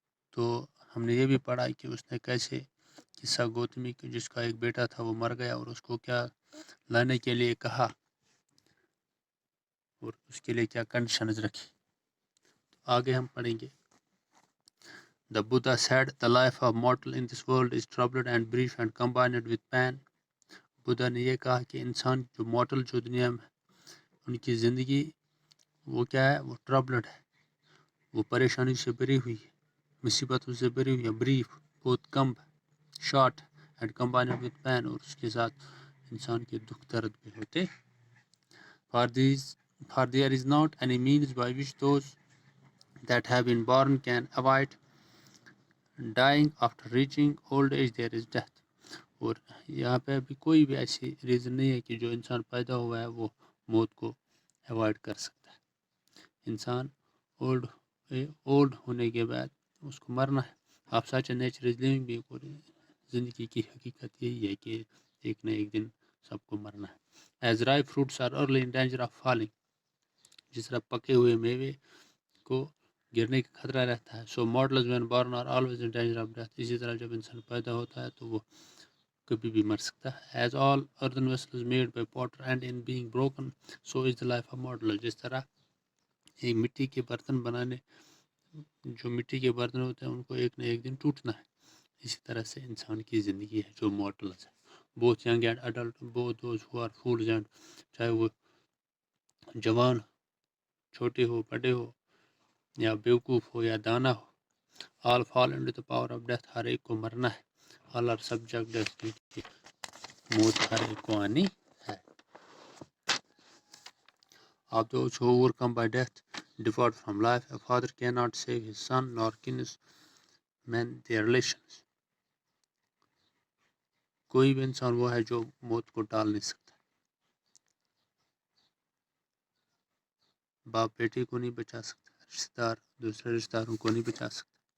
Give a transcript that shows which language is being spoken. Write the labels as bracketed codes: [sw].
[ur] تو ہم نے یہ بھی پڑھا کہ اس نے کیسے قصہ گوتمی جس کا ایک بیٹا تھا وہ مر گیا اور اس کو کیا لانے کے لیے کہا اور اس کے لیے کیا کنڈیشنز رکھی. تو آگے ہم پڑھیں گے. [en] The Buddha said, the life of mortal in this world is troubled and brief and combined with pain. [ur] Buddha نے یہ کہا کہ انسان جو مورٹل جو دنیا میں ان کی زندگی وہ کیا ہے، وہ ٹربلڈ ہے، وہ پریشانی سے بھری ہوئی ہے، مصیبتوں سے بھری ہوئی ہے، بریف بہت کم، [en] short and combined with pain, [ur] اور اس کے ساتھ انسان کے دکھ درد بھی ہوتے. [en] For there is not any means by which those that have been born can avoid dying. After reaching old age there is death. [ur] اور یہاں پہ بھی کوئی بھی ایسی ریزن نہیں ہے کہ جو انسان پیدا ہوا ہے وہ موت کو ایوائڈ کر سکتا ہے. انسان اولڈ ہونے کے بعد اس کو مرنا ہے. آپ [en] such nature is living [ur] بھی، زندگی کی حقیقت یہی ہے کہ ایک نہ ایک دن سب کو مرنا ہے. [en] As ripe fruits are early in danger of falling. [ur] جس طرح پکے ہوئے میوے کو گرنے کا خطرہ رہتا ہے. [en] So mortals when born are always in danger of death. [ur] اسی طرح جب انسان پیدا ہوتا ہے تو وہ کبھی بھی مر سکتا ہے. [en] As all earthen vessels made by potter end in being broken, so is the life of mortal. [ur] جس طرح ایک مٹی کے برتن بنانے، جو مٹی کے برتن ہوتے ہیں ان کو ایک نہ ایک دن ٹوٹنا ہے، اسی طرح سے انسان کی زندگی ہے جو مورٹلز ہے. [en] both young and adult, both those who are fools and [ur] چاہے وہ جوان چھوٹے ہو، بڑے ہو، یا بیوقوف ہو یا دانا ہو، [en] all fall into the power of death. [ur] ہر ایک کو مرنا ہے. [en] all are subject death. [ur] موت ہر ایک کو آنی ہے. [en] Of those who overcome by death depart from life. A father cannot save his son, nor kinsmen their relations. [ur] کوئی بھی انسان وہ ہے جو موت کو ٹال نہیں سکتا. باپ بیٹے کو نہیں بچا سکتا، رشتہ دار دوسرے رشتہ داروں کو نہیں بچا سکتا.